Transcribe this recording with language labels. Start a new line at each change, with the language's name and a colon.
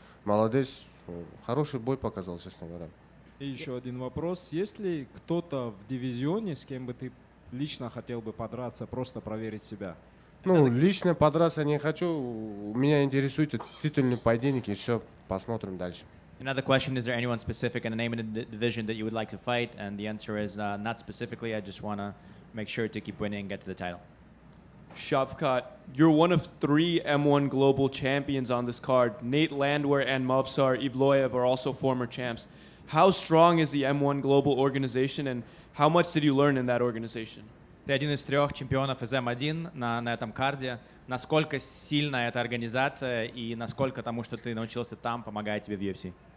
Russian: Молодец, хороший бой показал, честно говоря. И еще один вопрос. Есть ли кто-то в дивизионе, с кем бы ты лично хотел бы подраться, просто проверить себя? Лично подраться не хочу. Меня интересует титульный поединок, и все, посмотрим дальше.
English: Another question, is there anyone specific in the name of the division that you would like to fight? And the answer is not specifically. I just want to make sure to keep winning and get to the title. Shavkat, you're one of 3 M1 global champions on this card. Nate Landwehr and Movsar Ivloev are also former champs. How strong is the M1 global organization, and how much did you learn in that organization?
Russian: Ты один из 3 чемпионов из М1 на этом карде. Насколько сильна эта организация и насколько тому, что ты научился там, помогает тебе в UFC?